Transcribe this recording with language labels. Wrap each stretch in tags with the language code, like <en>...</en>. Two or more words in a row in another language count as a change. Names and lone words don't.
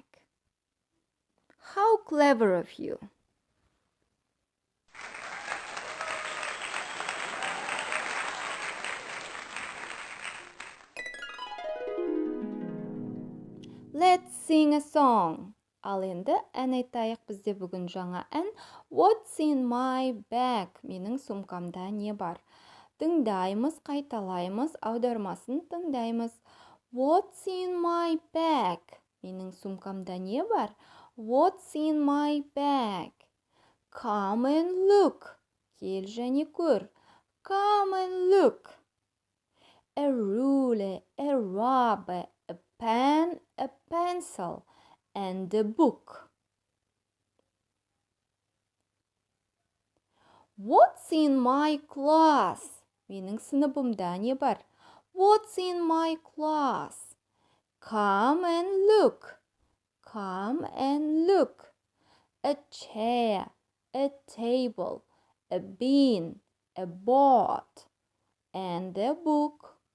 <en>How clever of you. Let's sing a song.</en> <kk>Ал енді ән айтайық. Бізде бүгін жаңа ән.</kk> <en>What's in my bag?</en> <kk>Менің сумкамда не бар? Тыңдаймыз, қайталаймыз, аудармасын тыңдаймыз.</kk> <en>What's in my bag?</en> <kk>Менің сумкамда не бар?</kk> <en>What's in my bag? Come and look.</en> <kk>Кел және көр.</kk> <en>Come and look. A ruler, a rubber, a pen, a pencil, and a book. What's in my class?</en> <kk>Менің сыныбымда не бар?</kk> <en>What's in my class? Come and look. Come and look. A chair, a table, a bin, a board, and a book.</en>